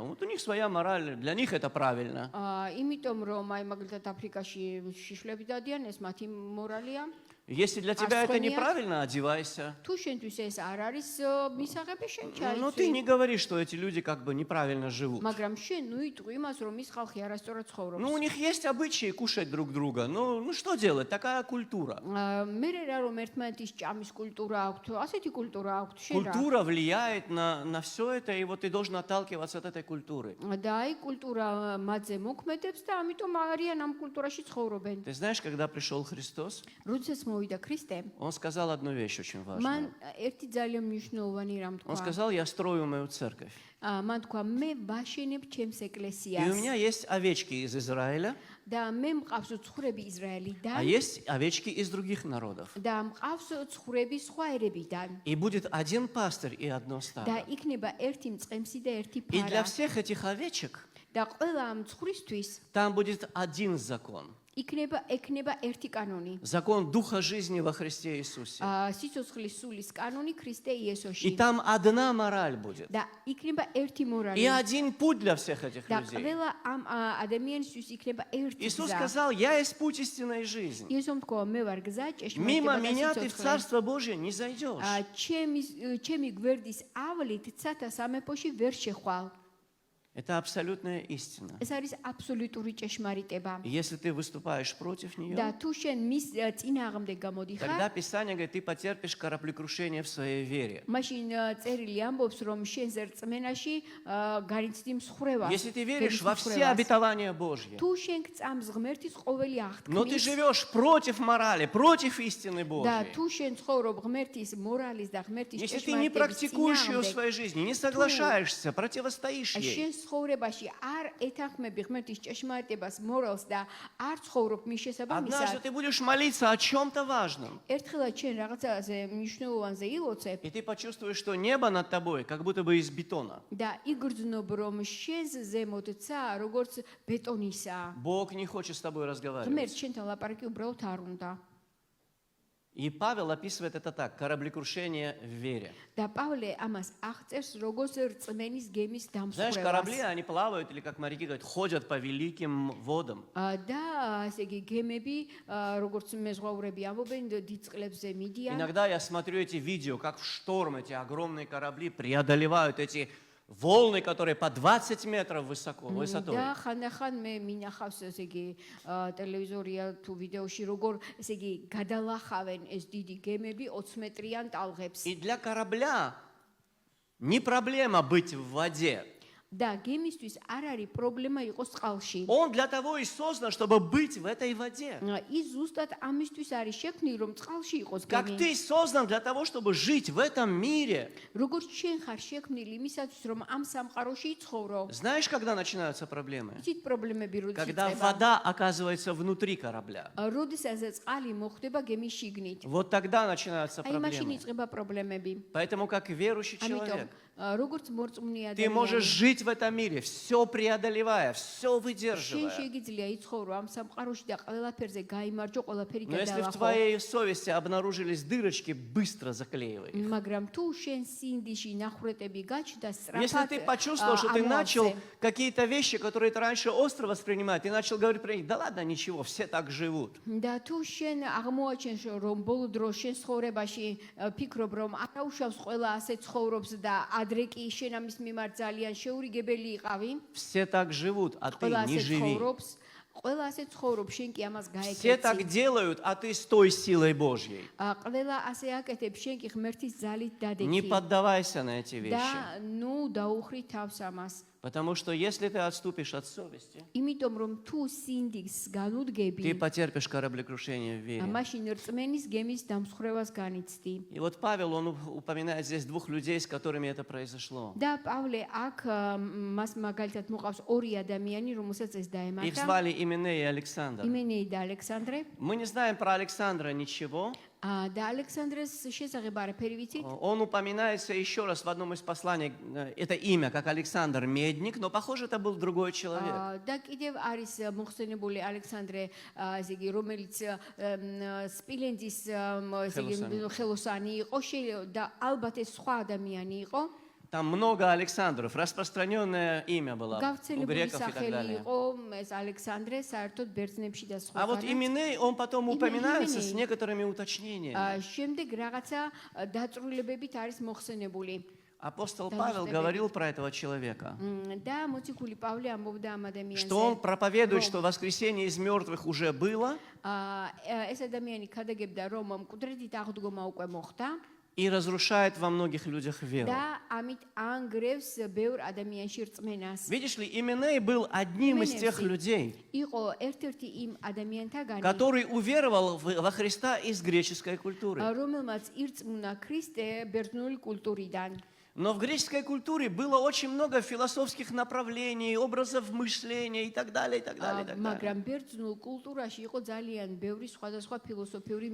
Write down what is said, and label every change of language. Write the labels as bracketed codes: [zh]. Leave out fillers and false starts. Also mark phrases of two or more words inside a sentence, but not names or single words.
[ru] Вот у них своя мораль, для них это правильно. [ka] იმიტომ რომ აი მაგალითად აფრიკაში შიშვლები დადიან, ეს მათი მორალია. [ru] Если для тебя это неправильно, одевайся. [ka] თუ შენთვის ეს არ არის მისაღები, შენ [ru] Но ты [ka] ჩაიცვი. [ru] не говори, что эти люди как бы неправильно живут. [ka] მაგრამ შენ ნუ იტყვი имас, რომ ის ხალხი არასწორად ცხოვრობს. [ru] Ну, у них есть обычаи кушать друг друга. Ну что делать? Такая культура. [ka] მე რა რომ ერთმანეთის ჭამის კულტურა აქვთ, ასეთი კულტურა აქვთ, შენ რა. [ru] Культура влияет на все это, и вот ты должен отталкиваться от этой культуры. [ka] და აი კულტურა მათზე მოქმედებს და ამიტომ არიან ამ კულტურაში ცხოვრობენ. [ru] Ты знаешь, когда пришел Христос, [ka] როდესაც მოვიდა ქრისტე, [ru] Он сказал одну вещь очень важную. [ka] მან ერთი ძალიან მნიშვნელოვანი რამ [ru] Он [ka] თქვა. [ru] сказал, я строю мою церковь. [ka] მან თქვა, მე ვაშენებ ჩემს [ru] И у [ka] ეკლესიას [ru] меня есть овечки из Израиля, [ka] და მე მყავს ცხვრები [ru] а [ka] ისრაელიდან [ru] есть овечки из других народов. [ka] და მყავს ცხვრები სხვა ერებიდან [ru] И будет один пастырь и одно [ka] და [ru] стадо. [ka] იქნება ერთი მწყემსი და ერთი [ru] И для [ka] ფარა [ru] всех этих овечек [ka] და ყველა ამ ცხვრისთვის [ru] там будет один закон. [ka] ექნება ერთი კანონი. [ru] Закон Духа жизни во Христе Иисусе. [ka] სიცოცხლის სულის კანონი ქრისტე [ru] И [ka] იესოში [ru] там одна мораль будет. [ka] და იქნება ერთი [ru] И [ka] მორალი [ru] один путь для всех этих [ka] და [ru] людей. [ka] ყველა ამ ადამიანისთვის იქნება ერთი [ru] Иисус [ka] გზა. [ru] сказал, я есть путь истинной жизни. [ka] იესომ თქვა, მე вар გზა, [ru] Мимо [ka] ჭეშმარიტება და [ru] меня ты в [ka] სიცოცხლე. [ru] Царство Божие не зайдешь. [ka] ჩემი გვერდის ავლით ცათა სამეფოში ვერ შეხვალ. [ru] Это абсолютная истина. [ka] ეს არის აბსოლუტური ჭეშმარიტება. [ru] И если ты выступаешь против [ka] და [ru] нее, [ka] თუ შენ მის წინააღმდეგ გამოდიხარ, [ru] тогда Писание говорит, ты потерпишь кораблекрушение в своей вере. [ka] მაშინ წერილი ამბობს, რომ შენზე რწმენაში გარიცდი მსხრევა. [ru] Если ты веришь во все обетования Божьи, [ka] თუ შენ გწამს ღმერთის ყოველი [ru] но ты [ka] აღთქმის [ru] живешь против морали, против истины [ka] და [ru] Божьей, [ka] თუ შენ ცხოვრობ ღმერთის мораლის და ღმერთის [ru] если ты не [ka] ჭეშმარიტების [ru] практикуешь ее в [ka] წინააღმდეგ, [ru] своей жизни, не соглашаешься, противостоишь [ka] შენ [ru] ей, [ka] ცხოვრებაში არ ეთანხმები ღმერთის ჭეშმარიტებას მორალს და არ ცხოვრობ მის [ru] однажды [ka] შესაბამისად, [ru] ты будешь молиться о чем-то важном, [ka] ერთხელაც შენ რაღაცაზე მნიშვნელოვანზე ილოცებ [ru] и ты почувствуешь, что небо над тобой как будто бы из бетона. [ka] და იგრძნობ რომ შენს ზემოთ ცა როგორც ბეტონისა. [ru] Бог не хочет с тобой [ka] ღმერთს [ru] разговаривать. [ka] შენთან ლაპარაკი უბრალოდ არ უნდა. [ru] И Павел описывает это так, кораблекрушение в вере. [ka] და პავლე ამას აღწერს როგორც რწმენის გემის [ru] Знаешь, корабли, [ka] დამსხვრევას. [ru] они плавают, или как моряки говорят, ходят по великим водам. [ka] და ესე იგი გემები როგორც მეზღვაურები ამბობენ დიდ წყლებზე მიდიან. [ru] Иногда я смотрю эти видео, как в шторм эти огромные корабли преодолевают эти волны, которые по 20 метров высотой. [ka] და ხანდახან მე მინახავს ესე იგი ტელევიზორია თუ ვიდეოში როგორ ესე იგი გადალახავენ ეს დიდი გემები 20 მეტრიან ტალღებს. [ru] И для корабля не проблема быть в воде. [ka] და გემისთვის არ არის პრობლემა იყოს წყალში. [ru] Он для того и создан, чтобы быть в этой воде. [ka] ის ზუსტად ამისთვის არის შექმნილი რომ წყალში იყოს [ru] Как [ka] გემი. [ru] ты создан для того, чтобы жить в этом мире. [ka] როგორც შენ ხარ შექმნილი იმისათვის რომ ამ სამყაროში იცხოვრო. [ru] Знаешь, когда начинаются проблемы? [ka] იცით პრობლემები როდის [ru] Когда [ka] იწყება? [ru] вода оказывается внутри корабля. [ka] როდესაც წყალი მოხდება გემის შიგნით. [ru] Вот тогда начинаются [ka] აი მაშინ [ru] проблемы. [ka] იწყება პრობლემები. [ru] Поэтому, как верующий [ka] ამიტომ [ru] человек, [ka] როგორც მორწმუნე [ru] ты можешь [ka] ადამიანი [ru] жить в этом мире, все преодолевая, все [ka] შენ [ru] выдерживая. [ka] შეგიძლია იცხოვრო ამ სამყაროში და ყველაფერზე გაიმარჯო, ყველაფერი [ru] Но если в [ka] გადალახო. [ru] твоей совести обнаружились дырочки, быстро заклеивай их. [ka] მაგრამ თუ შენ სინდიში ნახრეტები გაჩნდა [ru] Если [ka] სწრაფად [ru] ты почувствовал, что ты начал [ka] ამოავსე. [ru] какие-то вещи, которые ты раньше остро воспринимал, ты начал говорить про них, да ладно, ничего, все так живут. [ka] და თუ შენ აღმოაჩენს რომ ბოლო დროს შენ ცხოვრებაში ფიქრობ რომ არაუშავს ყველა ასე ცხოვრობს და ადრე კი შენ ამის მიმართ ძალიან შეურიგებელი იყავი [ru] Все так живут, а ты [ka] ყველა [ru] не [ka] ასე [ru] живи. [ka] ცხოვრობს ყველა ასე ცხოვრობს შენ კი ამას [ru] Все так [ka] გაეკეთე [ru] делают, а ты с той силой Божьей. [ka] ყველა ასე აკეთებს შენ კი ღმერთის ძალით [ru] Не [ka] დადექი [ru] поддавайся на эти вещи. [ka] და ნუ დაუხრი თავს ამას [ru] Потому что если ты отступишь от совести, [ka] იმიტომ რომ თუ სინდისს განუდგები, [ru] ты потерпишь кораблекрушение в вере. [ka] მაშინ რწმენის გემის დამსხვრევას განიცდი. [ru] И вот Павел, он упоминает здесь двух людей, с которыми это произошло. [ka] და პავლე აქ მას მაგალითად მოყავს ორი ადამიანი, რომელსაც ეს [ru] Их [ka] დაემართა, [ru] звали Именей и Александр. [ka] იმენეი და ალექსანდრე. [ru] Мы не знаем про Александра ничего. [ka] და ალექსანდრეს შესახებ არაფერი ვიცით. [ru] Он упоминается еще раз в одном из посланий, это имя, как Александр Медник, но, похоже, это был другой человек. [ka] და კიდევ არის მოხსენებული ალექსანდრე, ესე იგი, რომელიც სპილენძის ესე იგი, ხელოსანი იყო, და ალბათ ეს სხვა ადამიანი იყო. [ru] Там много Александров, распространенное имя было у [ka] გავრცელებული [ru] греков и так [ka] სახელი [ru] далее. [ka] იყო ეს ალექსანდრე, საერთოდ ბერძნებში და [ru] А вот [ka] სხვაგანაც. [ru] Именей, он потом упоминается с Именей. некоторыми уточнениями. [ka] შემდეგ რაღაცა დაწვრილებებით არის მოხსენებული. [ru] Апостол Павел говорил про этого человека, [ka] და მოციქული пავლე ამბობდა ამ ადამიანზე. [ru] что он проповедует, что воскресение из мертвых уже было, [ka] ეს ადამიანი ქადაგებდა, რომ მკვდრედით აღდგომა უკვე მოხდა. [ru] и разрушает во многих людях веру. [ka] და ამით ანგრევს ბევრ ადამიანში რწმენას. [ru] Видишь ли, Именей был одним из тех людей, [ka] იყო ერთ-ერთი იმ ადამიანთაგანი, [ru] который уверовал во Христа из греческой культуры. [ka] რომელმაც ირწმუნა ქრისტე ბერძნული კულტურიდან. [ru] Но в греческой культуре было очень много философских направлений, образов мышления и так далее, и так далее, и так далее. [ka] მაგრამ ბერძნულ კულტურაში იყო ძალიან ბევრი სხვადასხვა ფილოსოფიური